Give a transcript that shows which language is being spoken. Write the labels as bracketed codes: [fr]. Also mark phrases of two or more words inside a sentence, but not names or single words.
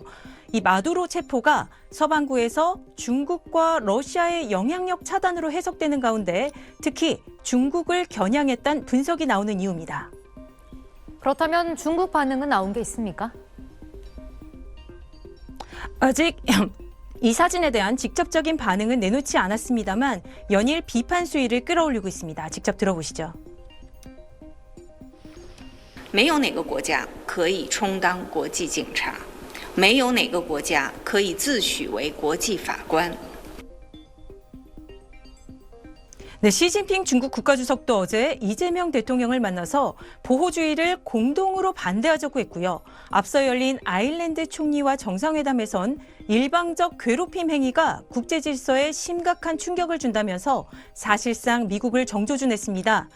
[ko] 이 마두로 체포가 서방구에서 중국과 러시아의 영향력 차단으로 해석되는 가운데 특히 중국을 겨냥했다는 분석이 나오는 이유입니다. 그렇다면 중국 반응은 나온 게 있습니까? 아직 이 사진에 대한 직접적인 반응은 내놓지 않았습니다만 연일 비판 수위를 끌어올리고 있습니다. 직접 들어보시죠. [zh] 没有哪个国家可以充当国际警察，没有哪个国家可以自诩为国际法官。 [ko] 네, 시진핑 중국 국가주석도 어제 이재명 대통령을 만나서 보호주의를 공동으로 반대하자고 했고요. 앞서 열린 아일랜드 총리와 정상회담에선 일방적 괴롭힘 행위가 국제 질서에 심각한 충격을 준다면서 사실상 미국을 정조준했습니다.